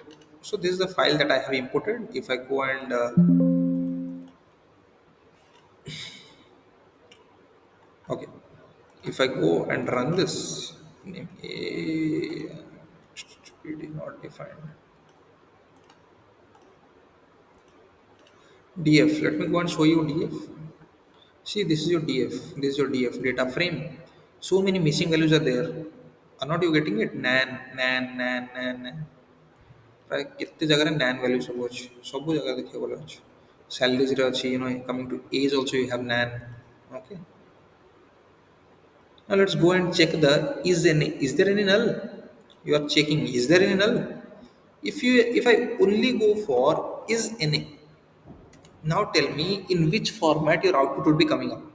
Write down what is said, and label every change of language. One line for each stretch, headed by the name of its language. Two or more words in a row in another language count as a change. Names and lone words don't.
English: So this is the file that I have imported. If I go and okay, if I go and run this, name a PD not defined df. Let me go and show you df. See, this is your df. This is your df data frame. So many missing values are there. Are not you getting it? Nan.
Odia: ପ୍ରାୟ କେତେ ଜାଗାରେ
English: nan value
Odia: ସବୁ ଅଛି, ସବୁ ଜାଗା ଦେଖିବାକୁ ଗଲେ ଅଛି. ସାଲାରୀଜରେ ଅଛି,
English: coming to age also you have nan. Okay. Now let's go and check the is there any null? You are checking is there any null? If I only go for is any, now tell me in which format your output would be coming up.